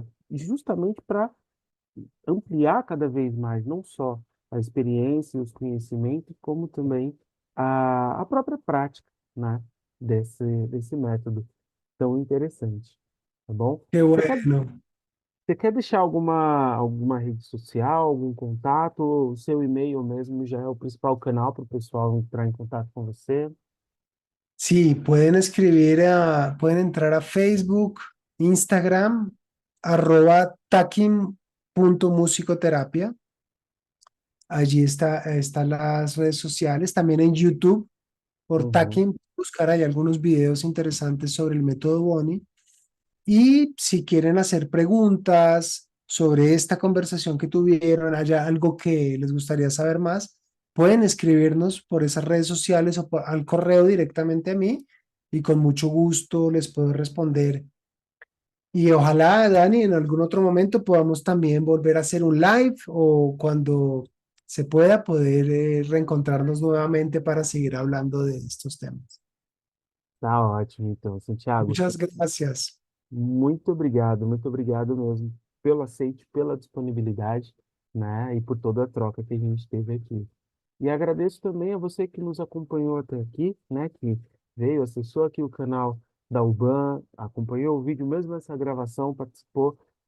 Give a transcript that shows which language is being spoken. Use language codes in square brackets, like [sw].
[pt] justamente para ampliar cada vez mais, não só a experiência e os conhecimentos, como também a própria prática, né, desse método tão interessante, tá bom? [es] Qué [pt] Você quer, [es] bueno. [pt] você quer deixar alguma rede social, algum contato? O seu e-mail mesmo já é o principal canal para o pessoal entrar em contato com você? [es] Sí, pueden entrar a Facebook, Instagram, @takim.musicoterapia. Allí están las redes sociales. También en YouTube, por Uhum. Takim, buscar ahí algunos videos interesantes sobre el método Boni. Y si quieren hacer preguntas sobre esta conversación que tuvieron, haya algo que les gustaría saber más, pueden escribirnos por esas redes sociales o al correo directamente a mí y con mucho gusto les puedo responder. Y ojalá, Dani, en algún otro momento podamos también volver a hacer un live o cuando se pueda poder reencontrarnos nuevamente para seguir hablando de estos temas. [pt] Tá ótimo, então, Santiago. [es] Muchas gracias. [pt] Muito obrigado mesmo pelo aceite, pela disponibilidade, né, e por toda a troca que a gente teve aqui. E agradeço também a você que nos acompanhou até aqui, né, que veio, acessou aqui o canal da UBAN, acompanhou o vídeo, mesmo essa gravação, participou.